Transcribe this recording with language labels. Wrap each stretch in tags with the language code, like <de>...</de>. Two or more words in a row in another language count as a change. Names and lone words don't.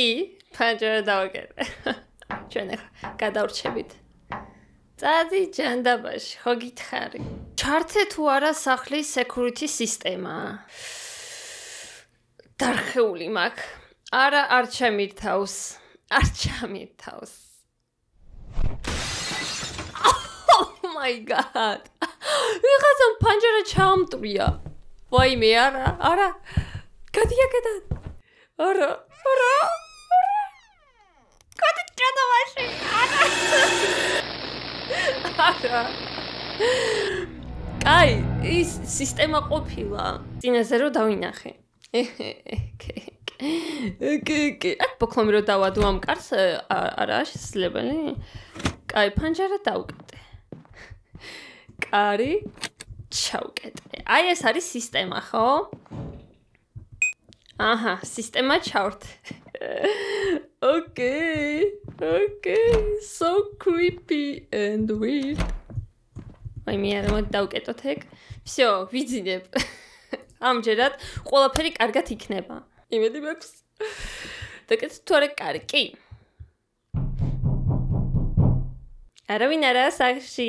<ka>პანჯარა დავაკეტე. ჩვენ ახლა გადავრჩებით. წადი ჯანდაბაში. ხო გითხარი. ჩართე თუ არა სახლის security სისტემა. დარხეული მაქვს. არა, არ ჩამირთავს.</ka> <en>Oh my god.</en> <ka>ვიღაცამ პანჯარა ჩამტვრია. ვაიმე, არა. გადიაკეთა. არა. გადი ჯანდაბაში. არა. კაი, ის სისტემა ყოფილა. წინაზე რო დავინახე. აქ ბოქლომი რო დავადო ამ კარს არაა შესაძლებელი? კაი, პანჯარა დავკეტე. კარი ჩავკეტე. ეს არის სისტემა, ხო? სისტემა ჩავრთე.</ka> <en>Okay, so creepy and weird.</en> <ka>ვაიმე, არა მოდი დავკეტოთ ეგ. всё, ვიძინებ. ამჯერად ყველაფერი კარგად იქნება. იმედი მაქვს. დაკეთე თუ არა კარი. კი. არავინ არა სახში.</ka>